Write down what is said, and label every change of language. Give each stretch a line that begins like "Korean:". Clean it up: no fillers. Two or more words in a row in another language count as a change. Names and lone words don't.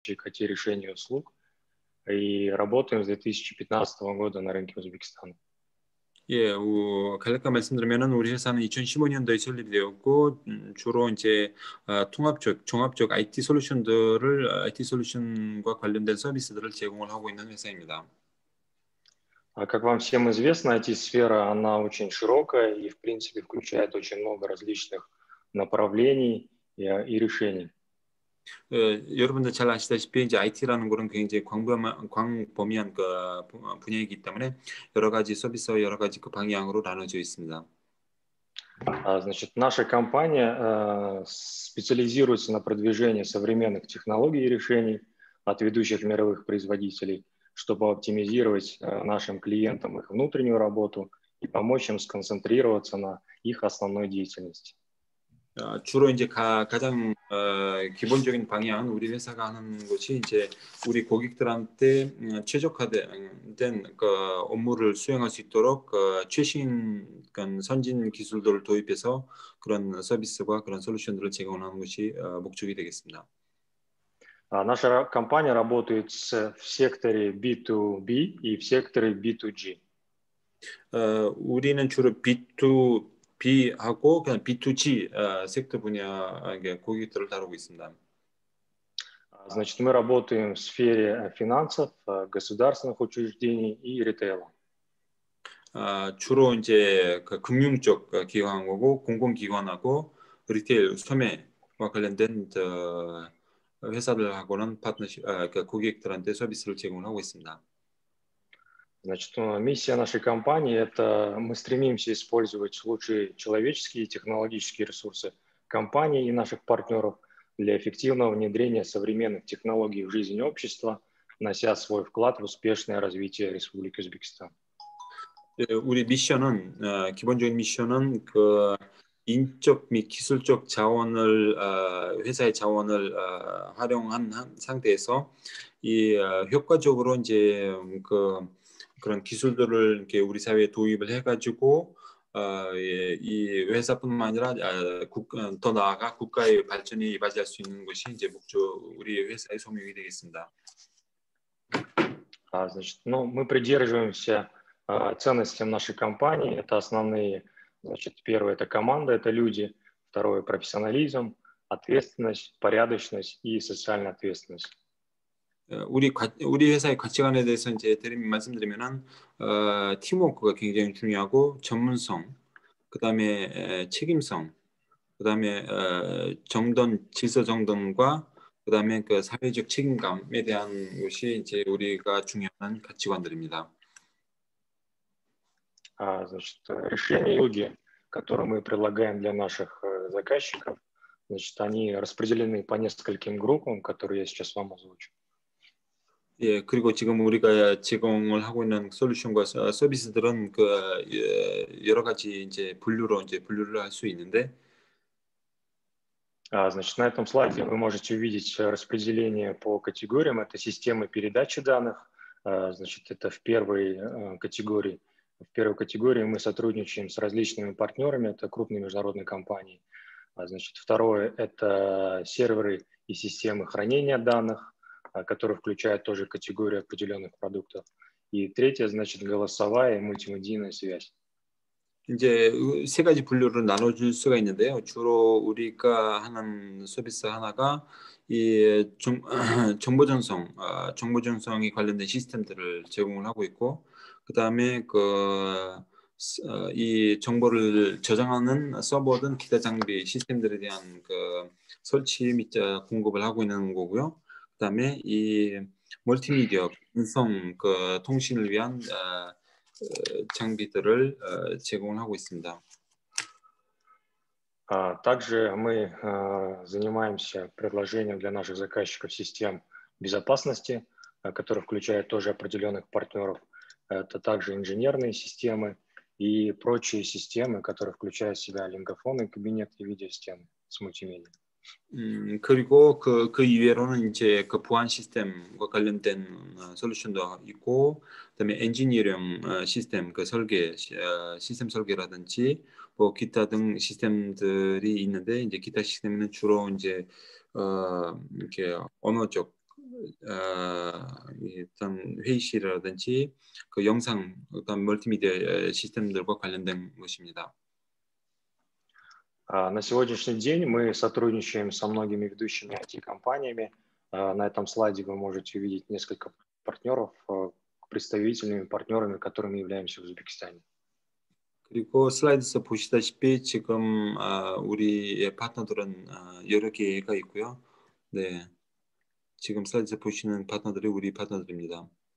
Russian: ICT решений услуг и работаем с 2015 года на рынке Узбекистана.
Korean: 예, 간략하게 말씀드리면은 우리 회사는 2015년도에 설립되었고 주로 이제 종합적 IT 솔루션과 관련된 서비스들을 제공을 하고 있는 회사입니다.
Russian: Как вам всем известно, IT-сфера, она очень широкая и, в принципе, включает очень много различных направлений и решений.
Korean: 여러분들 잘 아시다시피 이제 IT라는 거는 굉장히 광범위한 분야이기 때문에 여러 가지 서비스와 여러 가지 그 방향으로 나눠져 있습니다.
Russian: Значит, наша компания специализируется на продвижении современных технологий и решений от ведущих мировых производителей, чтобы оптимизировать нашим клиентам их внутреннюю работу и помочь им сконцентрироваться на их основной деятельности.
Korean: 주로 이제 가장 기본적인 방향은 우리 회사가 하는 것이 이제 우리 고객들한테 최적화된 그 업무를 수행할 수 있도록 최신 선진 기술들을 도입해서 그런 서비스와 그런 솔루션들을 제공하는 것이 목적이 되겠습니다.
Russian: Наша компания работает в секторе B2B и в секторе B2G.
Korean: 우리는 주로 B2B하고 그냥 B2G 섹터 분야의 고객들을 다루고 있습니다.
Russian: Значит, мы работаем в сфере финансов, государственных учреждений и ритейла.
Korean: 주로 이제 그 금융 쪽 기관하고 공공기관하고 리테일 소매와 관련된 회사들하고는 파트너십, 고객들한테 서비스를 제공하고 있습니다.
Russian: Значит, миссия нашей компании – это мы стремимся использовать лучшие человеческие и технологические ресурсы компании и наших партнеров для эффективного внедрения современных технологий в жизнь общества, внося свой вклад в успешное развитие Республики Узбекистан.
Korean: 우리 미션은 기본적인 미션은 그 인적 및 기술적 자원을 회사의 자원을 활용한 상태에서 이 효과적으로 이제 그런 기술들을 이렇게 우리 사회에 도입을 해가지고 이 회사뿐만 아니라 더 나아가 국가의 발전이 이바지할 수 있는 것이 이제 우리 회사의 소명이 되겠습니다.
Russian: Значит, мы придерживаемся ценностям нашей компании. Это основные, значит, первое – это команда, это люди. Второе – профессионализм, ответственность, порядочность и социальная ответственность.
Korean: 우리 회사의 가치관에 대해서 이제 말씀드리면은 팀워크가 굉장히 중요하고 전문성, 그다음에 책임성, 그다음에 질서 정돈과 그다음에 그 사회적 책임감에 대한 것이 이제 우리가 중요한 가치관들입니다.
Russian: Значит, решения, которые мы предлагаем для наших заказчиков, значит, они распределены по нескольким группам, которые я сейчас вам озвучу.
Korean: 예, 그리고 지금 우리가 제공을 하고 있는 솔루션과 서비스들은 여러 가지 이제 분류를 할 수 있는데.
Russian: Значит, на этом слайде вы можете увидеть распределение по категориям. Это системы передачи данных. Значит, это в первой категории. В первой категории мы сотрудничаем с различными партнерами. Это крупные международные компании. Значит, второе – это серверы и системы хранения данных, которые включают тоже категорию определенных продуктов. И третье, значит, голосовая и мультимедийная связь.
Korean: 이제 세 가지 분류로 나눠줄 수가 있는데요. 주로 우리가 하는 서비스 하나가 이 정보 전송이 관련된 시스템들을 제공을 하고 있고, 그 다음에 이 정보를 저장하는 서버든 기타 장비 시스템들에 대한 설치 및 공급을 하고 있는 거고요. 그 다음에 이 멀티미디어 음성 통신을 위한 장비들을 제공을 하고 있습니다.
Russian: Также мы занимаемся предложением для наших заказчиков систем безопасности, которые включают тоже определенных партнеров. Это также инженерные системы и прочие системы, которые включают в себя лингофоны, кабинеты и видеостены с мультимедиа.
Korean: 그리고 그 이외로는 이제 그 보안 시스템과 관련된 솔루션도 있고, 그다음에 엔지니어링 시스템 시스템 설계라든지 뭐 기타 등 시스템들이 있는데, 이제 기타 시스템은 주로 이제 이렇게 언어적 어떤 회의실이라든지 그 영상 어떤 멀티미디어 시스템들과 관련된 것입니다.
Russian: На сегодняшний день мы сотрудничаем со многими ведущими IT-компаниями. На этом слайде вы можете увидеть несколько партнеров, представительными партнерами, которыми являемся в Узбекистане.
Korean: 그리고 슬라이드에서 보시다시피 지금 우리의 파트너들은 여러 개가 있고요. 네, 지금 슬라이드에서 보시는 파트너들이 우리 파트너들입니다.